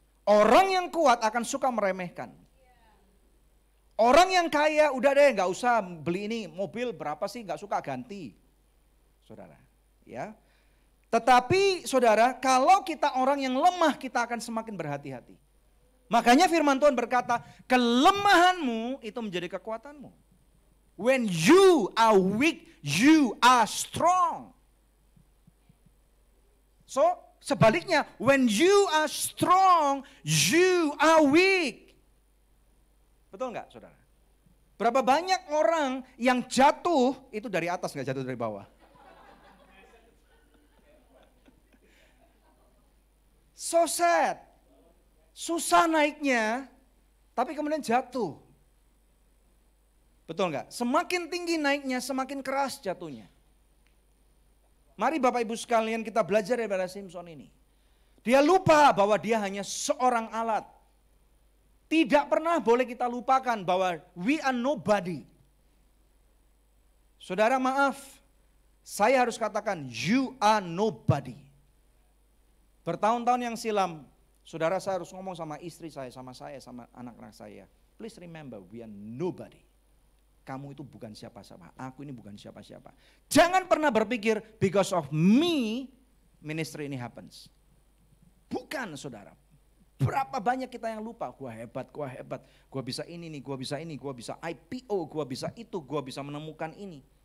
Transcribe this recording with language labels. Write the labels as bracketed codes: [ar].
[id] Orang yang kuat akan suka meremehkan. Orang yang kaya, udah deh enggak usah beli ini, mobil berapa sih, enggak suka ganti. Saudara, ya. Tetapi saudara, kalau kita orang yang lemah, kita akan semakin berhati-hati. Makanya firman Tuhan berkata, kelemahanmu itu menjadi kekuatanmu. [en] When you are weak, you are strong. So, sebaliknya, when you are strong, you are weak. [id] Betul enggak, saudara? Berapa banyak orang yang jatuh, itu dari atas, enggak jatuh dari bawah. [en] So sad. [id] Susah naiknya, tapi kemudian jatuh. Betul enggak? Semakin tinggi naiknya, semakin keras jatuhnya. Mari Bapak Ibu sekalian kita belajar daripada Simson ini. Dia lupa bahwa dia hanya seorang alat. Tidak pernah boleh kita lupakan bahwa [en] we are nobody. [id] Saudara maaf, saya harus katakan [en] you are nobody. [id] Bertahun-tahun yang silam, saudara saya harus ngomong sama istri saya, sama anak-anak saya. [en] Please remember, we are nobody. [id] Kamu itu bukan siapa-siapa, aku ini bukan siapa-siapa. Jangan pernah berpikir, [en] because of me, [id] ministry ini happens. Bukan saudara. Berapa banyak kita yang lupa, gua hebat, gua bisa ini nih, gua bisa ini, gua bisa IPO, gua bisa itu, gua bisa menemukan ini.